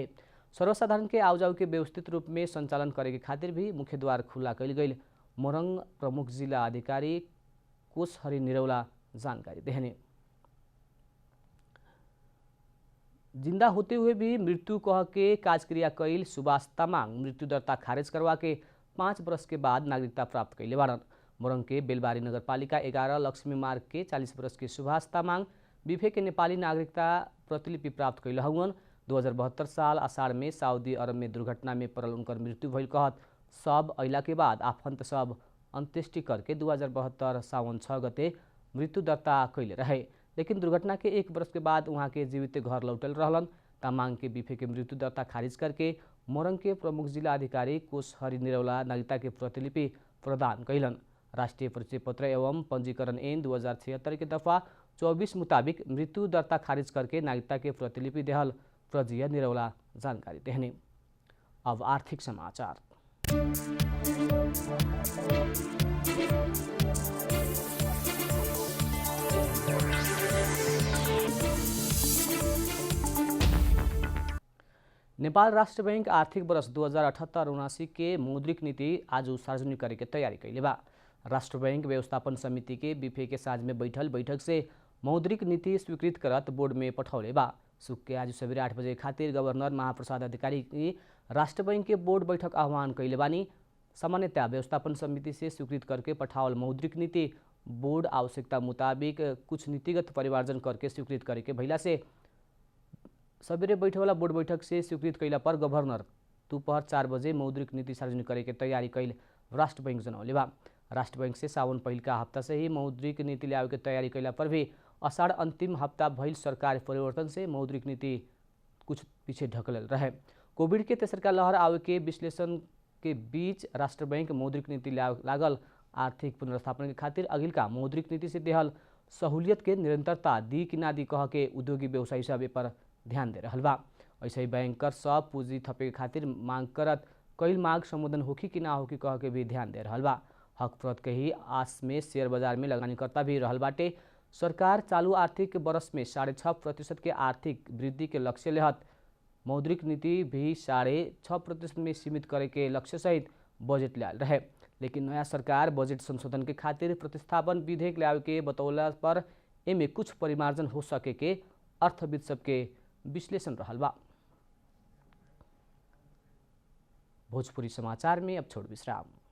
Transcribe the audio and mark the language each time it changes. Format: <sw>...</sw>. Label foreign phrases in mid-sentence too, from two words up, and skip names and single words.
<bho>सर्वसाधारण के आवाजाव के व्यवस्थित रूप में संचालन करे के खातिर भी मुख्य द्वार खुला कैल गई। मोरंग प्रमुख जिला अधिकारी कोष हरि निरौला जानकारी देहने। जिंदा होते हुए भी मृत्यु कह के काजक्रिया कैल सुभाष तामाङ मृत्यु दर्ता खारेज करवा के 5 वर्ष के बाद नागरिकता प्राप्त कैले बारन। मोरंग के बेलबारी नगरपालिका 11 लक्ष्मी मार्ग के 40 वर्ष के सुभाष तामाङ बिफे के नेपाली नागरिकता प्रतिलिपि प्राप्त कैल हउन। 2072 साल आषाढ़ में सऊदी अरब में दुर्घटना में पड़ल उनकर मृत्यु भइल कहत सब अइला के बाद आफंत सब अंत्येष्टि करके 2072 सावन 6 गते मृत्यु दर्ता कैले रहे। लेकिन दुर्घटना के 1 वर्ष के बाद वहाँ के जीवित घर लौटल रहलन। तामाङ के बिफे के मृत्यु दर्ता खारिज करके मोरंग के प्रमुख जिला अधिकारी कोष हरि निरौला नागरिकता के प्रतिलिपि प्रदान कैलन। राष्ट्रीय परिचय पत्र एवं पंजीकरण ऐन 2076 के दफा 24 मुताबिक मृत्यु दर्ता खारिज करके नागरिकता के प्रतिलिपि देहल प्रजीय निरौला जानकारी देहने। अब आर्थिक समाचार। नेपाल राष्ट्र बैंक आर्थिक वर्ष 2078-79 के मौद्रिक नीति आज सार्वजनिक करे के तैयारी कैले बा। राष्ट्र बैंक व्यवस्थापन समिति के बिफे के साँझ में बैठल बैठक से मौद्रिक नीति स्वीकृत करत बोर्ड में पठौले बा। सुख के आज सवेरे 8 बजे खातिर गवर्नर महाप्रसाद अधिकारी की राष्ट्र बैंक के बोर्ड बैठक आह्वान कैले बानी। सामान्यतः व्यवस्थापन समिति से स्वीकृत करके पठावल मौद्रिक नीति बोर्ड आवश्यकता मुताबिक कुछ नीतिगत परिमार्जन करके स्वीकृत करे के भइला से सवेरे बैठे वाला बोर्ड बैठक से स्वीकृत कैला पर गवर्नर दोपहर 4 बजे मौद्रिक नीति सार्वजनिक करे के तैयारी कैल राष्ट्र बैंक जनौले बा। राष्ट्र बैंक से सावन पहिलका हफ्ता से ही मौद्रिक नीति ल्यावे के तैयारी कैला पर भी आषाढ़ अंतिम हफ्ता भइल सरकार परिवर्तन से मौद्रिक नीति कुछ पीछे ढकलल रहे। कोविड के तेसरका लहर आवे के विश्लेषण के बीच राष्ट्र बैंक मौद्रिक नीति लागल आर्थिक पुनर्स्थापन के खातिर अगिलका मौद्रिक नीति से देहल सहूलियत के निरंतरता दी कि ना दी कह के उद्योगी व्यवसायी सब पर ध्यान दे रहल बा। ऐसे ही बैंकर सब पूंजी थपे के खातिर मांग करत कईल मांग संबोधन होखी कि ना होखी कह के भी ध्यान दे रहल बा। हक प्रत के ही आस में शेयर बाजार में लगानीकर्ता भी रहल बाटे। सरकार चालू आर्थिक वर्ष में 6.5% के आर्थिक वृद्धि के लक्ष्य लेहत मौद्रिक नीति भी 6.5% में सीमित करे के लक्ष्य सहित बजट लायल रहे। लेकिन नया सरकार बजट संशोधन के खातिर प्रतिस्थापन विधेयक लावे के बतौला पर एमे कुछ परिमार्जन हो सके के अर्थविद सबके विश्लेषण रहल बा। भोजपुरी समाचार में अब छोड़ विश्राम।</bho>